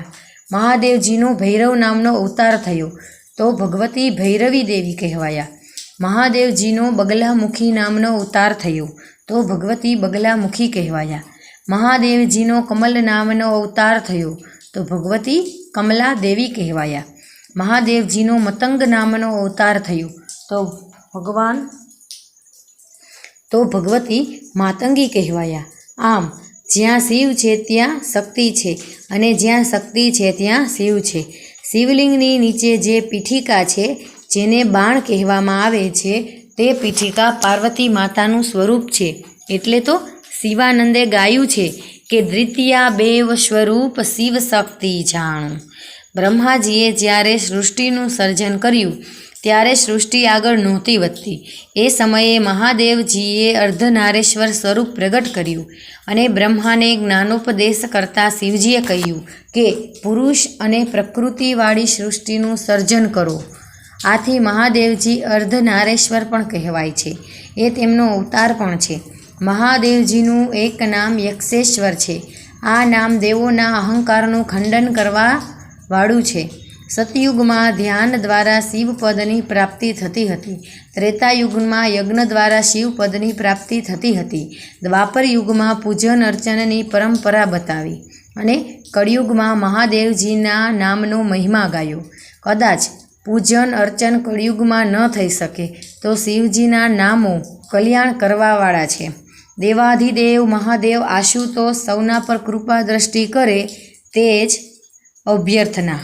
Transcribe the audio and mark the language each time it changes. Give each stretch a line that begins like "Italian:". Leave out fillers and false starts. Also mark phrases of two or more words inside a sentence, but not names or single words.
Gujarati: મહાદેવજીનો ભૈરવ નામનો અવતાર થયો તો ભગવતી ભૈરવી દેવી કહેવાયા। મહાદેવજીનો બગલામુખી નામનો અવતાર થયો તો ભગવતી બગલામુખી કહેવાયા। મહાદેવજીનો કમલ નામનો અવતાર થયો તો ભગવતી કમલા દેવી કહેવાયા। મહાદેવજીનો મતંગ નામનો અવતાર થયો તો ભગવતી માતંગી કહેવાયા। આમ જ્યાં શિવ છે ત્યાં શક્તિ છે અને જ્યાં શક્તિ છે ત્યાં શિવ છે। શિવલિંગની નીચે જે પીઠિકા છે જેને બાણ કહેવામાં આવે છે તે પીઠિકા પાર્વતી માતાનું સ્વરૂપ છે। એટલે તો શિવાનંદે ગાયું છે કે દ્વિતીયા બેવ સ્વરૂપ શિવ શક્તિ જાણુ। બ્રહ્માજીએ જ્યારે સૃષ્ટિનું સર્જન કર્યું ત્યારે સૃષ્ટિ આગળ નહોતી વધતી। એ સમયે મહાદેવજીએ અર્ધનારેશ્વર સ્વરૂપ પ્રગટ કર્યું અને બ્રહ્માને જ્ઞાનોપદેશ કરતા શિવજીએ કહ્યું કે પુરુષ અને પ્રકૃતિવાળી સૃષ્ટિનું સર્જન કરો। આથી મહાદેવજી અર્ધનારેશ્વર પણ કહેવાય છે। એ તેમનો અવતાર પણ છે। મહાદેવજીનું એક નામ યક્ષેશ્વર છે। આ નામ દેવોના અહંકારનું ખંડન કરવા વાળું છે। સતયુગમાં ધ્યાન દ્વારા શિવપદની પ્રાપ્તિ થતી હતી। ત્રેતાયુગમાં યજ્ઞ દ્વારા શિવપદની પ્રાપ્તિ થતી હતી। દ્વાપર યુગમાં પૂજન અર્ચનની પરંપરા બતાવી। અને કળિયુગમાં મહાદેવજીના નામનો મહિમા ગાયો. કદાચ પૂજન અર્ચન કળિયુગમાં ન થઈ શકે તો શિવજીના નામો કલ્યાણ કરવાવાળા છે. દેવાધિદેવ મહાદેવ આશુતોષ સૌના પર કૃપા દ્રષ્ટિ કરે તે જ અભ્યર્થના.